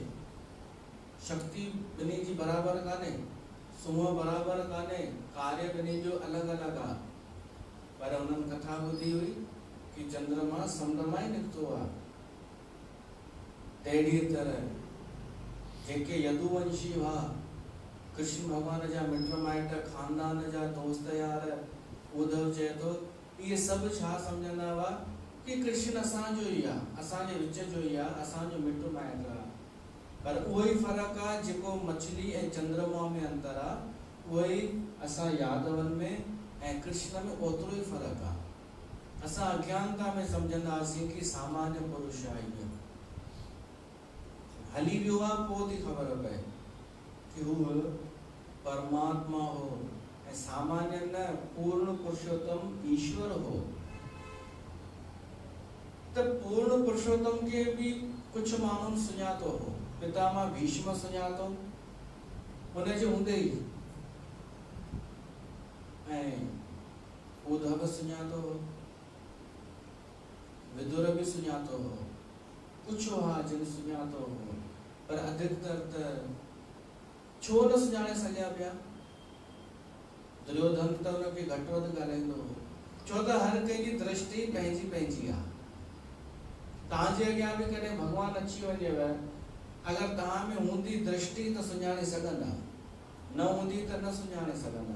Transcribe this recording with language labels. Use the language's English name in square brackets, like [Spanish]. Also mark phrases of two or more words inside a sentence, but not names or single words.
[Sindhi] शक्ति ॿिन्ही जी बराबरि कान्हे, सूंहं बराबरि कान्हे, कार्य ॿिन्ही जो अलॻि अलॻि आहे। पर उन्हनि कथा ॿुधी हुई कि चंद्रमा समुंड मां ई निकितो आहे। तहिड़ी तरह जेके यदुवंशी हुआ, कृष्ण भगवान जा मिट माइट, खानदान जा दोस्त यार, उद्धव चए थो इहे सभु छा सम्झंदा हुआ कि कृष्ण असांजो ई आहे, असांजे विच जो ई आहे, असांजो मिट माइट आहे। पर उहो ई फ़र्क़ु आहे जेको मछली ऐं चंद्रमा में अंतर आहे, उहो ई असां यादवनि में ऐं कृष्ण में ओतिरो ई फ़र्क़ु आहे। असां अज्ञानता में सम्झंदासीं कि सामान्य पुरुष आहे, इहो हली वियो आहे, पोइ थी ख़बर पए कि हू परमात्मा हो ऐं सामान्य न, पूर्ण पुरुषोत्तम ईश्वर हो। त पूर्ण पुरुषोत्तम के भी कुछ माण्हुनि सुञातो हो। पितामह भीष्म सुञातो उनजे हूंदे ई, ऐं उद्धव सुञातो हो, विदुर भी सुञातो हो, कुछ हुआ जिन सुञातो हो। पर अधिकतर त छो न सुञाणे सघिया पिया। दुर्योधन त उनखे घटि वधि ॻाल्हाईंदो हो, छो त हर कंहिंजी दृष्टि पंहिंजी पंहिंजी आहे। तव्हांजे अॻियां बि कॾहिं भॻवान अची वञेव, अगरि तव्हां में हूंदी दृष्टि त सुञाणे सघंदा, न हूंदी त न सुञाणे सघंदा।